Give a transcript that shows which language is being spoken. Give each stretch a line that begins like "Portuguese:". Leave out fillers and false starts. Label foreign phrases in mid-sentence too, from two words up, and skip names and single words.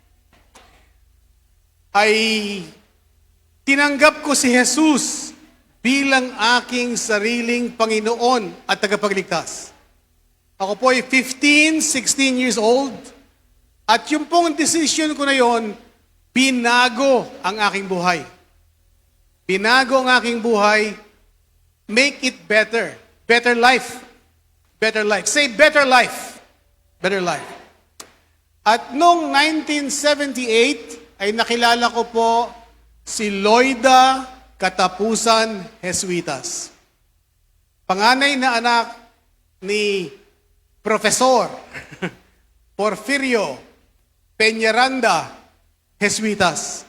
Filipino: Ay tinanggap ko si Jesus bilang aking sariling Panginoon at tagapagligtas. Ako po ay 15, 16
English: years old.
Filipino: At yung pong decision ko na yon, binago ang aking buhay. Binago ang aking buhay,
English: make it better. Better life. Better life. Say better life. Better life.
Filipino: At noong 1978, ay nakilala ko po si Loida Katapusan Jesuitas. Panganay na anak ni Profesor Porfirio Peñaranda Jesuitas.